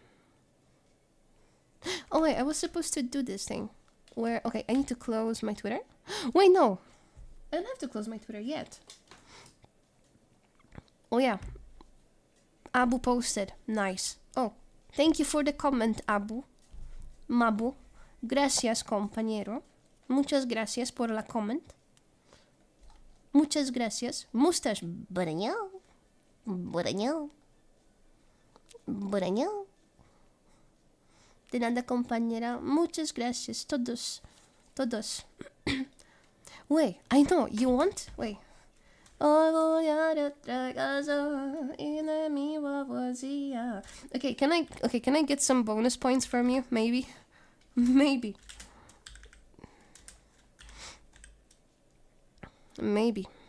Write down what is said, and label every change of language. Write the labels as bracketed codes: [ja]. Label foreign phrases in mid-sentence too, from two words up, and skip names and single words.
[en] Oh wait, I was supposed to do this thing. Okay, I need to close my Twitter. Wait, no. I don't have to close my Twitter yet. Oh yeah. Abu posted. Nice. Oh, thank you for the comment, Abu. Mabu. [es] Gracias, compañero. Muchas gracias por la comment. Muchas gracias. Mustache. Burañao. Burañao. Burañao. De nada, compañera. Muchas gracias. Todos. Todos. [en] Wait, I know. You want? Wait. Okay, can I get some bonus points from you? Maybe. Maybe. Maybe.